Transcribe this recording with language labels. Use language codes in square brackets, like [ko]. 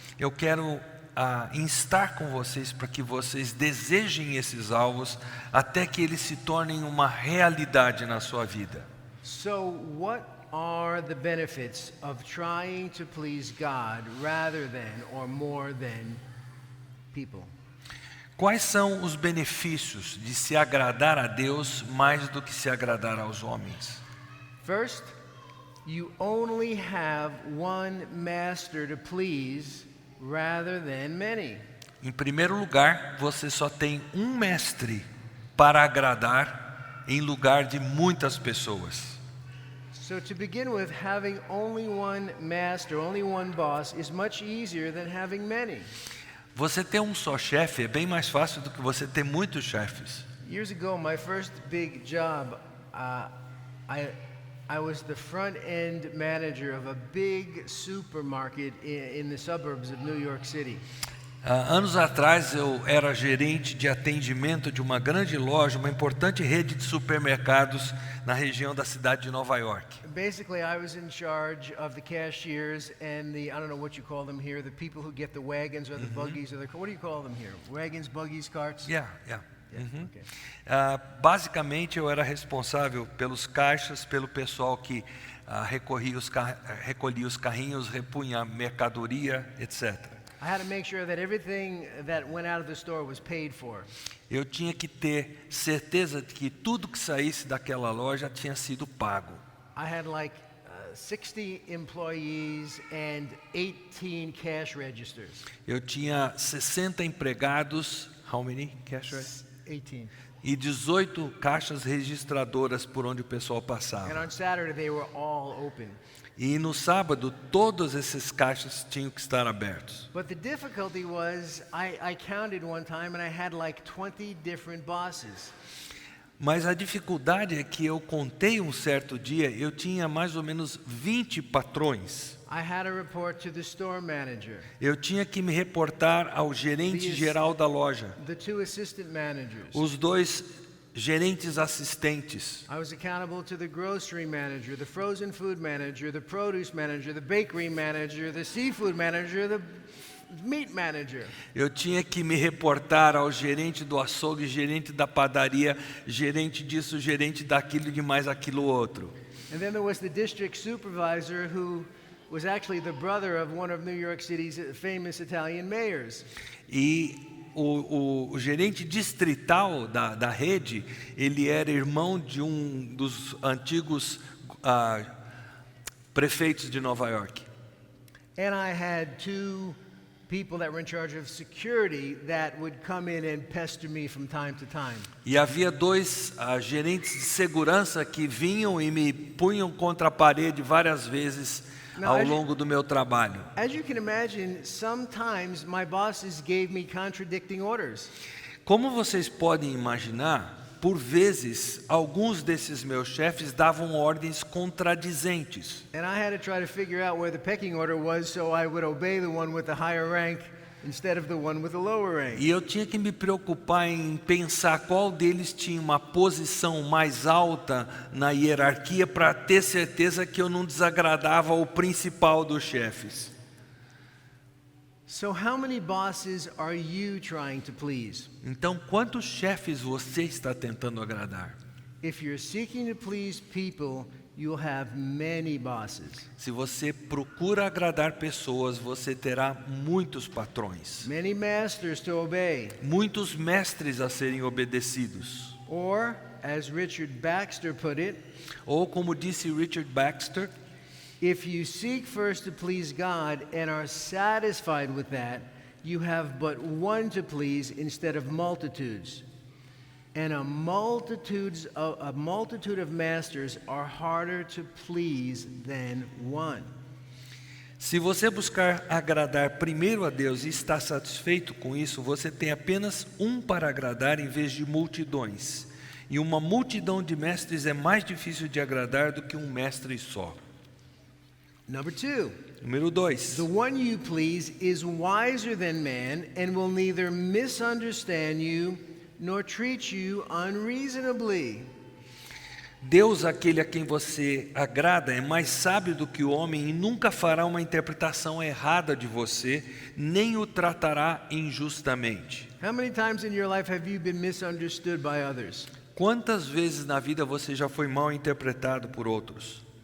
[pt] Eu quero instar com vocês para que vocês desejem esses alvos até que eles se tornem uma realidade na sua vida. [en] So, what are the benefits of trying to please God rather than or more than people? [pt] Quais são os benefícios de se agradar a Deus mais do que se agradar aos homens? [en] First, you only have one master to please rather than many. [pt] Em primeiro lugar, você só tem um mestre para agradar em lugar de muitas pessoas. [en] So to begin with, having only one master, only one boss is much easier than having many. [pt] Você ter um só chefe é bem mais fácil do que você ter muitos chefes. [en] Years ago, my first big job, I was the front-end manager of a big supermarket in the suburbs of New York City. [pt] Anos atrás eu era gerente de atendimento de uma grande loja, uma importante rede de supermercados na região da cidade de Nova York. [en] Basically, I was in charge of the cashiers and I don't know what you call them here, the people who get the wagons or the buggies, or what do you call them here? Wagons, buggies, carts? Yeah. Okay. [pt] Basicamente eu era responsável pelos caixas, pelo pessoal que recolhia os carrinhos, repunha a mercadoria, etc. [en] I had to make sure that everything that went out of the store was paid for. [pt] Eu tinha que ter certeza de que tudo que saísse daquela loja tinha sido pago. [en] I had like 60 employees and 18 cash registers. [pt] Eu tinha 60 empregados, [en] how many cash registers? 18. [pt] E 18 caixas registradoras por onde o pessoal [en] And [pt] passava. [en] on Saturday they were all open. [pt] E no sábado, todos esses caixas tinham que estar abertos. [en] But the difficulty was I counted one time and I had like 20 different bosses. [pt] Mas a dificuldade é que eu contei um certo dia, eu tinha mais ou menos 20 patrões. [en] I had to report to the store manager, [pt] Eu tinha que me reportar ao gerente geral da loja, [en] the two assistant managers. [pt] os dois gerentes assistentes. [en] I was accountable to the grocery manager, the frozen food manager, the produce manager, the bakery manager, the seafood manager, the meat manager. [pt] Eu tinha que me reportar ao gerente do açougue, gerente da padaria, gerente disso, gerente daquilo e de mais aquilo outro. [en] And then there was the district supervisor who was actually the brother of one of New York City's famous Italian mayors. [pt] E o gerente distrital da rede, ele era irmão de um dos antigos prefeitos de Nova York. [en] And I had two people that were in charge of security that would come in and pester me from time to time. [pt] E havia dois gerentes de segurança que vinham e me punham contra a parede várias vezes ao longo do meu trabalho. [en] As you can imagine, sometimes my bosses gave me contradicting orders. [pt] Como vocês podem imaginar, por vezes, alguns desses meus chefes davam ordens contradizentes. [en] And I had to try to figure out where the pecking order was so I would obey the one with the higher rank instead of the one with the lower rank. [pt] E eu tinha que me preocupar em pensar qual deles tinha uma posição mais alta na hierarquia para ter certeza que eu não desagradava o principal dos chefes. [en] So how many bosses are you trying to please? [pt] Então, quantos chefes você está tentando agradar? [en] If you're seeking to please people, you'll have many bosses. [pt] Se você procura agradar pessoas, você terá muitos patrões, [en] Many masters to obey. [pt] muitos mestres a serem obedecidos. [en] Or, as Richard Baxter put it, [pt] Ou como disse Richard Baxter, [en] if you seek first to please God and are satisfied with that, you have but one to please instead of multitudes. And a multitude of masters are harder to please than one. [pt] se você buscar agradar primeiro a Deus e está satisfeito com isso, você tem apenas um para agradar em vez de multidões. E uma multidão de mestres é mais difícil de agradar do que um mestre só. [en] Number two, [pt] Número 2. [en] the one you please is wiser than man and will neither misunderstand you nor treat you unreasonably. [pt] Deus, aquele a quem você agrada, é mais sábio do que o homem e nunca fará uma interpretação errada de você, nem o tratará injustamente. [en] How many times in your life have you been misunderstood by others? [pt] Quantas vezes na vida você já foi mal interpretado por outros?